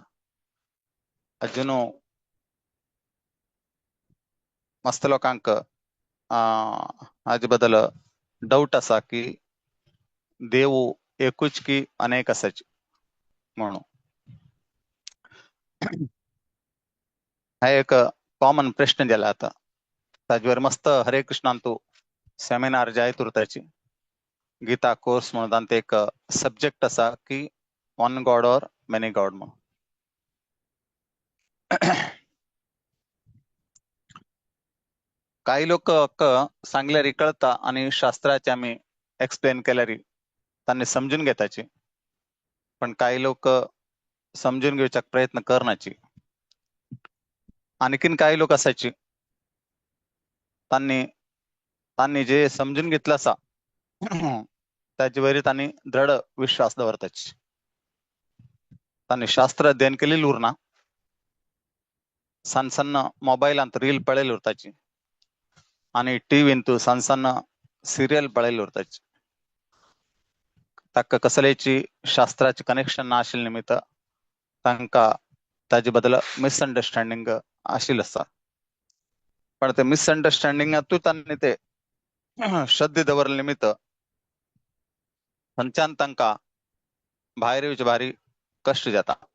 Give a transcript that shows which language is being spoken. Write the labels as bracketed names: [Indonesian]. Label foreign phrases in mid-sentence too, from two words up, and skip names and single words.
[Konkani] अजून मस्त लोकांक हाजे बद्दल डाऊट आसा की देव एकूच की अनेक आसाचे म्हणून. हा एक कॉमन प्रश्न जाला आता. ताजेवर मस्त हरे कृष्णांतू सेमिनार जाय तुरताची गीता कोर्स म्हणून तांते एक सब्जेक्ट आसा की [English] one god or many god [Konkani] म्हणून. काही लोक सांगल्यार कळता आणि शास्त्राचे आम्ही एक्सप्लेन केल्यार त्यांनी समजून घेताची, पण काही लोक समजून घेवच्याक प्रयत्न करनाची. आणखीन काही लोक असायची त्यांनी जे समजून घेतलं असा त्याच्या वैर त्यांनी दृढ विश्वास दवरताची. त्यांनी शास्त्र अध्ययन केलेली उरना, सಣ್ಣ सಣ್ಣ मोबाईल अंत रील पळेल उरताची आणि टीव्ही अंतू सಣ್ಣ सಣ್ಣ सिरियल पळेल उरताची. ताका कसलेची शास्त्राचे कनेक्शन नाशिल निमित्त तांका ताजे बद्दल मिसअंडरस्टँडिंग आशिल असा. पण ते मिसअंडरस्टँडिंगातू त्यांनी ते श्रद्धे दवरले निमित्त थंयच्यान तांका भायर येवचे भारी कष्ट जाता.